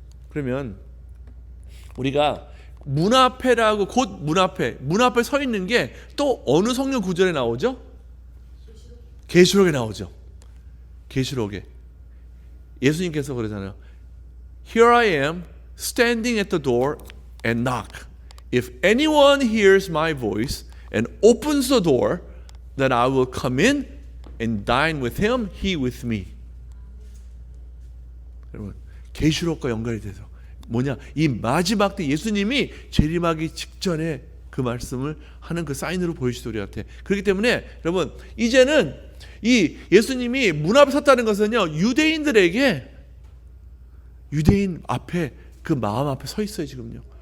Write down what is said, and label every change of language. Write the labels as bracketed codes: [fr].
[ko] 그러면 우리가 문 앞에라고, 곧 문 앞에 서 있는 게 또 어느 성경 구절에 나오죠? 계시록에 나오죠. 계시록에 예수님께서 그러잖아요. [en] Here I am standing at the door and knock. If anyone hears my voice and opens the door, then I will come in and dine with him, he with me. [ko] 여러분, 계시록과 연결이 돼서 뭐냐? 이 마지막 때 예수님이 재림하기 직전에 그 말씀을 하는 그 사인으로 보여주시죠, 우리한테. 그렇기 때문에 여러분, 이제는 이 예수님이 문 앞에 섰다는 것은요, 유대인들에게, 유대인 앞에, 그 마음 앞에 서 있어요, 지금요.